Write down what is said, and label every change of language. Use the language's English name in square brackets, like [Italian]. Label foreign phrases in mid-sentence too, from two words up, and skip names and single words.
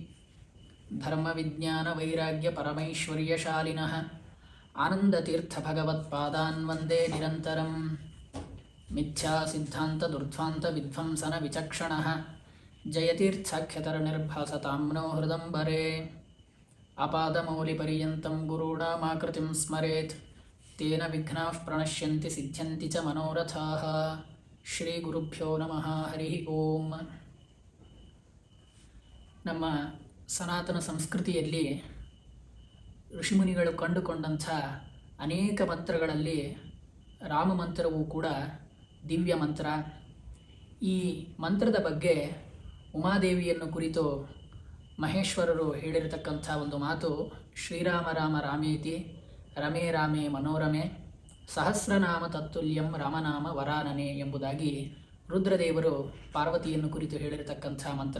[Sanskrit] धर्मविज्ञानवैराग्यपरमैश्वर्यशालिनः आनन्दतीर्थभगवत्पादान् वन्दे निरन्तरं मिथ्यासिद्धान्तदुर्ध्वान्तविध्वंसनविचक्षणः जयतीर्थाख्यतरनिर्भासतां नो हृदम्बरे अपादमौलिपर्यन्तं गुरूणामाकृतिं स्मरेत् तेन विघ्नाः प्रणश्यन्ति सिद्ध्यन्ति च मनोरथाः ಶ್ರೀ ಗುರುಭ್ಯೋ ನಮಃ ಹರಿ ಓಂ. [Kannada] ನಮ್ಮ ಸನಾತನ ಸಂಸ್ಕೃತಿಯಲ್ಲಿ ಋಷಿಮುನಿಗಳು ಕಂಡುಕೊಂಡಂಥ ಅನೇಕ ಮಂತ್ರಗಳಲ್ಲಿ ರಾಮ ಮಂತ್ರವೂ ಕೂಡ ದಿವ್ಯ ಮಂತ್ರ. ಈ ಮಂತ್ರದ ಬಗ್ಗೆ ಉಮಾದೇವಿಯನ್ನು ಕುರಿತು ಮಹೇಶ್ವರರು ಹೇಳಿರತಕ್ಕಂಥ ಒಂದು ಮಾತು, [Sanskrit] ಶ್ರೀರಾಮ ರಾಮ ರಾಮೇತಿ ರಮೇ ರಾಮೇ ಮನೋರಮೆ ಸಹಸ್ರನಾಮ ತತ್ತುಲ್ಯಂ ರಾಮನಾಮ ವರಾನನೆ [Kannada] ಎಂಬುದಾಗಿ ರುದ್ರದೇವರು ಪಾರ್ವತಿಯನ್ನು ಕುರಿತು ಹೇಳಿರತಕ್ಕಂಥ ಮಂತ್ರ.